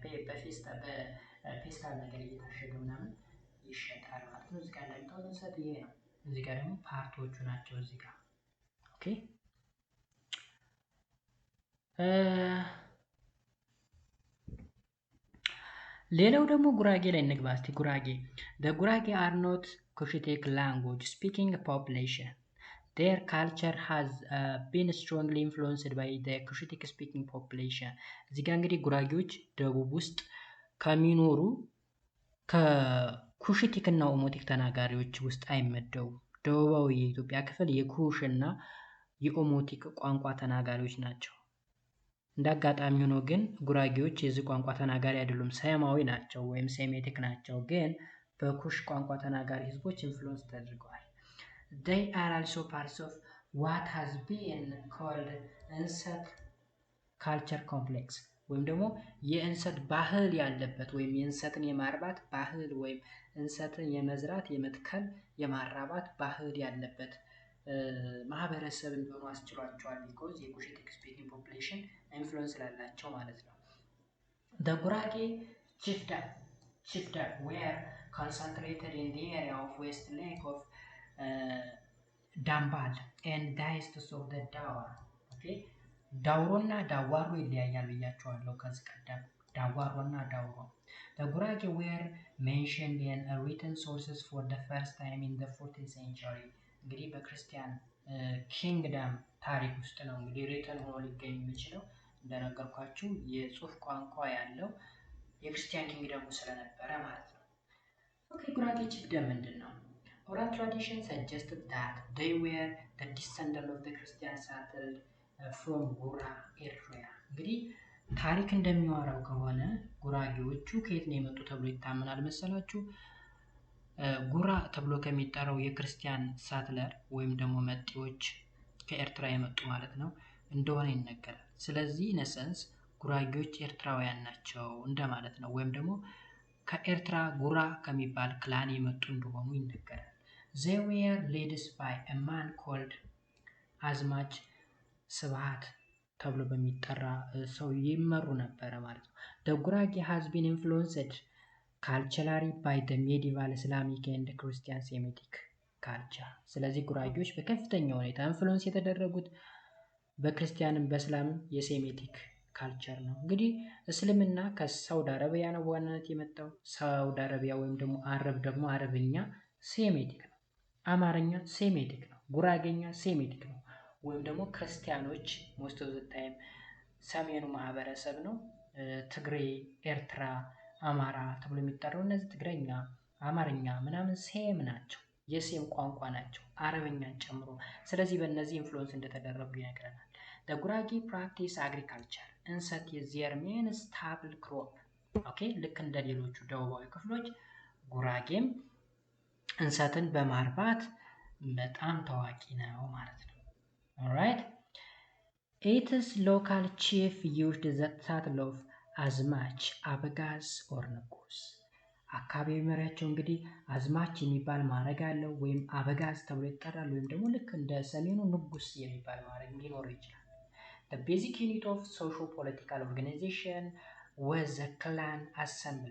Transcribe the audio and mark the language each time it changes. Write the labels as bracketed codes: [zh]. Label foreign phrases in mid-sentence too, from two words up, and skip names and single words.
[am] በፌስታል ነገር እየታሸገ ምናምን ይሸጣል ማለት ነው። እዚህ ጋር እንደምታዩት እንሰት ይሄ ነው። እዚህ ጋር ደግሞ ፓርቶቹ ናቸው እዚህ ጋር ኦኬ። ሌላው ደግሞ ጉራጌ ላይ እንግባ እስቲ። ጉራጌ [en] are not Cushitic language speaking population. Their culture has been strongly influenced by the Cushitic speaking population. [am] እዚህ ጋር እንግዲህ ጉራጌዎች ደቡብ ውስጥ ከሚኖሩ ከኩሽቲክ እና ኦሞቲክ ተናጋሪዎች ውስጥ አይመደቡም። ደቡባዊ የኢትዮጵያ ክፍል የኩሽ እና የኦሞቲክ ቋንቋ ተናጋሪዎች ናቸው። እንደ አጋጣሚ ሆኖ ግን ጉራጌዎች የዚህ ቋንቋ ተናጋሪ አይደሉም፣ ሰማዊ ናቸው ወይም ሴሜቲክ ናቸው። ግን በኩሽ ቋንቋ ተናጋሪ ህዝቦች ኢንፍሉዌንስ ተደርገዋል። [en] they are also parts of what has been called [am] እንሰት ካልቸር ኮምፕሌክስ ወይም ደግሞ የእንሰት ባህል ያለበት ወይም የእንሰትን የማርባት ባህል ወይም እንሰትን የመዝራት የመትከል የማራባት ባህል ያለበት ማህበረሰብ እንዲሆኑ አስችሏቸዋል። ቢኮዝ [en] Cushitic speaking population [am] ኢንፍሉዌንስ ስላላቸው ማለት ነው። [en] the Gurage chiefdom were concentrated in the area of West Lake of Dambal and diocese of the Dawar. [am] okay ዳውሮና ዳዋሮ ይለያያል ብያቸዋለሁ ከዚህ ቀደም ዳዋሮና ዳውሮ [en] the Gurage were mentioned in written sources for the first time in the 14th century [am] እንግዲህ በክርስቲያን ኪንግደም ታሪክ ውስጥ ነው እንግዲህ ሪተን ሆኖ ሊገኝ የሚችለው እንደነገርኳችሁ የጽሁፍ ቋንቋ ያለው የክርስቲያን ኪንግደም ስለነበረ ማለት ነው። ኦኬ [en] Gurage chiefdom [am] ምንድነው? [en] oral tradition suggested that they were the descendant of the Christian settled from [am] ጉራ ኤርትራ እንግዲህ ታሪክ እንደሚዋራው ከሆነ ጉራጌዎቹ ከየት ነው የመጡ ተብሎ ይታመናል መሰላችሁ? ጉራ ተብሎ ከሚጠራው የክርስቲያን ሳትለር ወይም ደግሞ መጤዎች ከኤርትራ የመጡ ማለት ነው እንደሆነ ይነገራል። ስለዚህ ነሰንስ ጉራጌዎች ኤርትራውያን ናቸው እንደማለት ነው። ወይም ደግሞ ከኤርትራ ጉራ ከሚባል ክላን የመጡ እንደሆኑ ይነገራል። [en] they were led by a man called [am] አዝማች ስብሃት ተብሎ በሚጠራ ሰው ይመሩ ነበረ ማለት ነው። [en] the Gurage has been influenced culturally by the medieval Islamic and Christian Semitic culture [am] ስለዚህ ጉራጌዎች በከፍተኛ ሁኔታ ኢንፍሉዌንስ የተደረጉት በክርስቲያንም በእስላምም የሴሜቲክ ካልቸር ነው። እንግዲህ እስልምና ከሳውዲ አረቢያ ነው በዋናነት የመጣው። ሳውዲ አረቢያ ወይም ደግሞ አረብ ደግሞ አረብኛ ሴሜቲክ ነው። አማርኛ ሴሜቲክ ነው። ጉራጌኛ ሴሜቲክ ነው። ወይም ደግሞ ክርስቲያኖች [en] most of the time [am] ሰሜኑ ማህበረሰብ ነው። ትግሬ፣ ኤርትራ፣ አማራ ተብሎ የሚጠራው እነዚህ ትግረኛ፣ አማርኛ ምናምን ሴም ናቸው። የሴም ቋንቋ ናቸው አረብኛን ጨምሮ። ስለዚህ በእነዚህ ኢንፍሉዌንስ እንደተደረጉ ይነግረናል። [en] the Gurage practice agriculture [am] እንሰት [en] is their main staple crop [am] ኦኬ ልክ እንደ ሌሎቹ ደቡባዊ ክፍሎች ጉራጌም እንሰትን በማርባት በጣም ታዋቂ ነው ማለት ነው። alright [en] its local chief used the title of [am] አዝማች አበጋዝ or ንጉስ አካባቢ መሪያቸው እንግዲህ አዝማች የሚባል ማዕረግ አለው ወይም አበጋዝ ተብሎ ይጠራል። ወይም ደግሞ ልክ እንደ ሰሜኑ ንጉስ የሚባል ማዕረግ ሊኖረው ይችላል። [en] the basic unit of socio-political organization was the clan assembly.